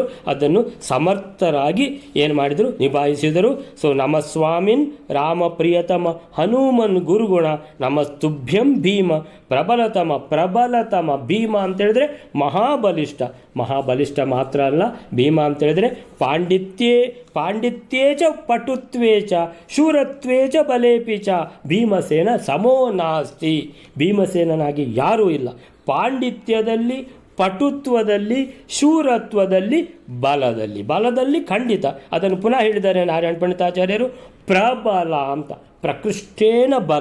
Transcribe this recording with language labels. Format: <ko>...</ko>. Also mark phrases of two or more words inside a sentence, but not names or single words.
<kn>ಅದನ್ನು ಸಮರ್ಥರಾಗಿ ಏನು ಮಾಡಿದರು, ನಿಭಾಯಿಸಿದರು.</kn> <sa>ಸೊ ನಮಸ್ವಾಮಿನ್ ರಾಮ ಪ್ರಿಯತಮ ಹನುಮನ್ ಗುರುಗುಣ ನಮಸ್ತುಭ್ಯಂ ಭೀಮ ಪ್ರಬಲತಮ</sa> <kn>ಭೀಮ ಅಂತೇಳಿದ್ರೆ ಮಹಾಬಲಿಷ್ಠ ಮಾತ್ರ ಅಲ್ಲ, ಭೀಮ ಅಂತೇಳಿದರೆ</kn> <sa>ಪಾಂಡಿತ್ಯೇ ಚ ಪಟುತ್ವೇ ಚ ಶೂರತ್ವೇ ಚ ಬಲೇಪಿ ಚ ಭೀಮಸೇನ ಸಮೋ ನಾಸ್ತಿ.</sa> <kn>ಭೀಮಸೇನನಾಗಿ ಯಾರೂ ಇಲ್ಲ. ಪಾಂಡಿತ್ಯದಲ್ಲಿ, ಪಟುತ್ವದಲ್ಲಿ, ಶೂರತ್ವದಲ್ಲಿ, ಬಲದಲ್ಲಿ ಖಂಡಿತ. ಅದನ್ನು ಪುನಃ ಹೇಳಿದ್ದಾರೆ ನಾರಾಯಣ ಪಂಡಿತಾಚಾರ್ಯರು. ಪ್ರಬಲ ಅಂತ,</kn> <sa>ಪ್ರಕೃಷ್ಟೇನ ಬಲ.</sa>